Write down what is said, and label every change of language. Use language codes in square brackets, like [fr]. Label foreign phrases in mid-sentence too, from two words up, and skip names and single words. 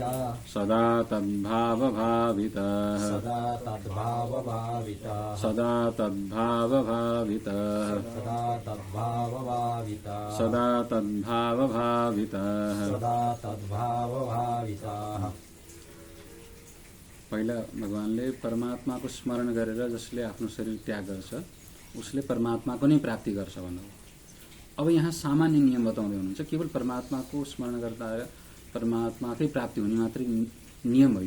[sa] सदा तद्भावभावितः सदा तद्भावभावितः सदा तद्भावभावितः सदा तद्भावभावितः सदा तद्भावभावितः सदा तद्भावभावितः। [ne] पहिला भगवानले परमात्माको स्मरण गरेर जसले आफ्नो शरीर त्याग गर्छ उसले परमात्माको नै प्राप्ति गर्छ भन्नुभयो। अब यहाँ सामान्य नियम बताउँदै हुनुहुन्छ, केवल परमात्माको स्मरण गर्दा परमात्माकै प्राप्ति हुने मात्रै नियम होइन।